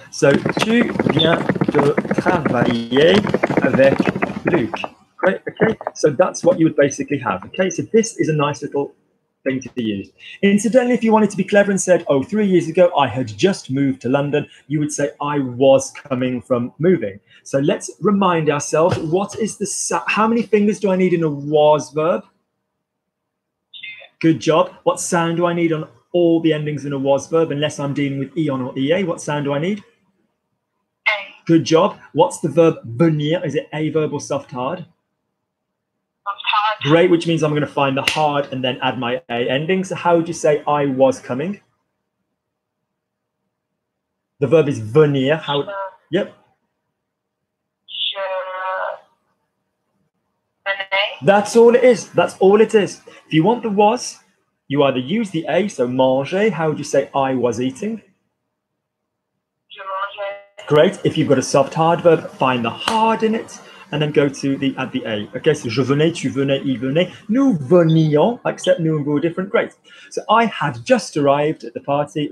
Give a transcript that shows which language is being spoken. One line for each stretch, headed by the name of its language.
French: So tu viens de travailler avec Luke.
English: Great. Okay. So that's what you would basically have. Okay. So this is a nice little thing to use. Incidentally, if you wanted to be clever and said, oh, 3 years ago, I had just moved to London, you would say, I was coming from moving. So let's remind ourselves, what is the, how many fingers do I need in a was verb? Good job. What sound do I need on all the endings in a was verb, unless I'm dealing with eon or ea? What sound do I need? A. Good job. What's the verb venir? Is it a verb or soft hard? Hard. Great, which means I'm going to find the hard and then add my a ending. So how would you say I was coming? The verb is venir. How? Yep.
French: Je venais.
English: That's all it is. That's all it is. If you want the was, you either use the a, so manger. How would you say I was eating?
French: Je mangeais.
English: Great. If you've got a soft hard verb, find the hard in it and then go to the add the a. Okay, so
French: je venais, tu venais, il venait. Nous venions,
English: except nous and vous are different. Great. So I had just arrived at the party.